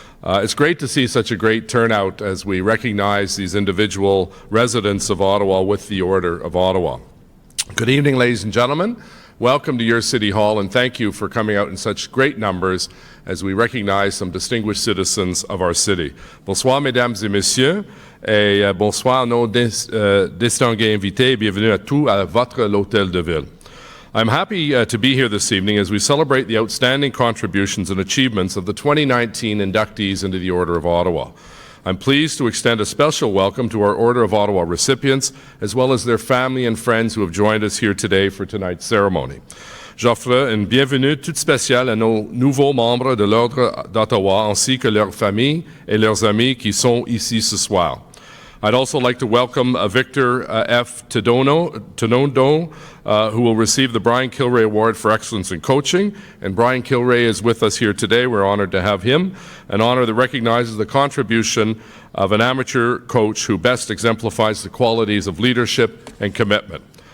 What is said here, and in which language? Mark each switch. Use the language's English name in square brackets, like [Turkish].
[English] It's great to see such a great turnout as we recognize these individual residents of Ottawa with the Order of Ottawa. Good evening, ladies and gentlemen. Welcome to your City Hall, and thank you for coming out in such great numbers as we recognize some distinguished citizens of our city. [French] Bonsoir, mesdames et messieurs, et bonsoir, nos distingués invités. Bienvenue à tous à votre l'Hôtel de Ville. [English] I'm happy to be here this evening as we celebrate the outstanding contributions and achievements of the 2019 inductees into the Order of Ottawa. I'm pleased to extend a special welcome to our Order of Ottawa recipients, as well as their family and friends who have joined us here today for tonight's ceremony. [French] J'offre une bienvenue toute spéciale à nos nouveaux membres de l'Ordre d'Ottawa, ainsi que leurs familles et leurs amis qui sont ici ce soir. [English] I'd also like to welcome Victor F. Tonondo, who will receive the Brian Kilray Award for Excellence in Coaching. And Brian Kilray is with us here today. We're honored to have him, an honor that recognizes the contribution of an amateur coach who best exemplifies the qualities of leadership and commitment.